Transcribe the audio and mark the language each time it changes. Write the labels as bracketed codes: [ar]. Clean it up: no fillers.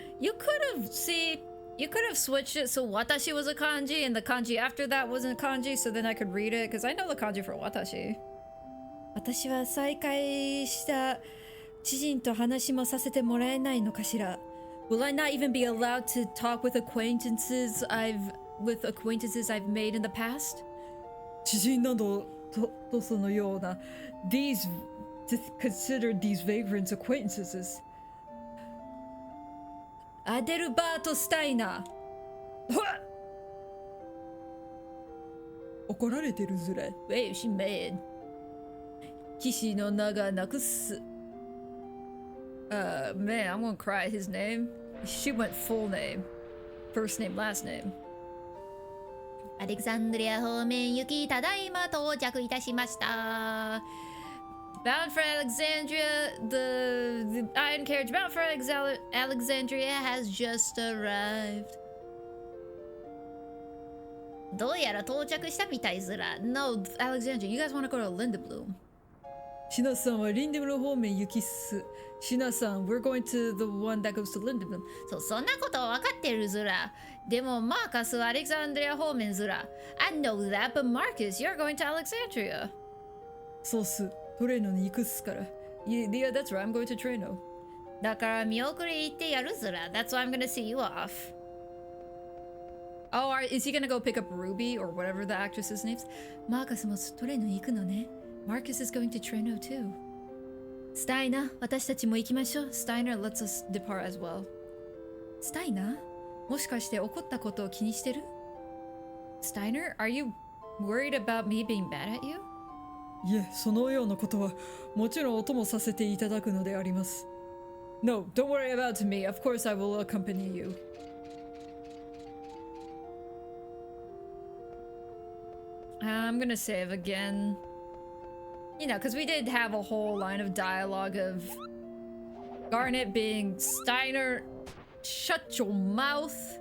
[en] You could have switched it so watashi was a kanji and the kanji after that wasn't a kanji, so then I could read it, because I know the kanji for watashi. [ja] 私は再会した知人と話もさせてもらえないのかしら? [en] Will I not even be allowed to talk with acquaintances I've made in the past? [ja] 知人などとそのような [en] these to consider these vagrants acquaintances. Adelberto Steiner. [ja] 怒られてるずら。 [en] Wait, she mad. [ja] 騎士の名がなくす。 [en] Man, I'm gonna cry. His name? She went full name. First name, last name. [ja] アレクサンドリア方面行きただいま到着いたしました。 [en] Bound for Alexandria, the iron carriage bound for Alexandria has just arrived. [ja] どうやら到着したみたいずら。 [en] No, Alexandria, you guys want to go to Lindebloom? [ja] シナさんはリンデブル方面行きっす。シナさん、 [en] we're going to the one that goes to Lindebloom. [ja] そう、そんなこと分かってるずら。でもマーカスはアレクサンドリア方面ずら。 [en] I know that, but Marcus, you're going to Alexandria. [ja] そうっす。トレーノに行くっすから。 [en] Yeah, that's right, I'm going to Treno. [ja] だから見送り行ってやるずら。 [en] That's why I'm gonna see you off. Oh, is he gonna go pick up Ruby or whatever the actress's name is? [ja] マーカスもトレーノ行くのね。 [en] Marcus is going to Treno too. [ja] Steiner, 私たちも行きましょう。 [en] Steiner lets us depart as well. Steiner? [ja] もしかして怒ったことを気にしてる? [en] Steiner, are you worried about me being bad at you? [ja] いえ、そのようなことはもちろんお供させていただくのであります。 [en] No, don't worry about me. Of course I will accompany you. I'm gonna save again. You know, because we did have a whole line of dialogue of Garnet being Steiner, shut your mouth.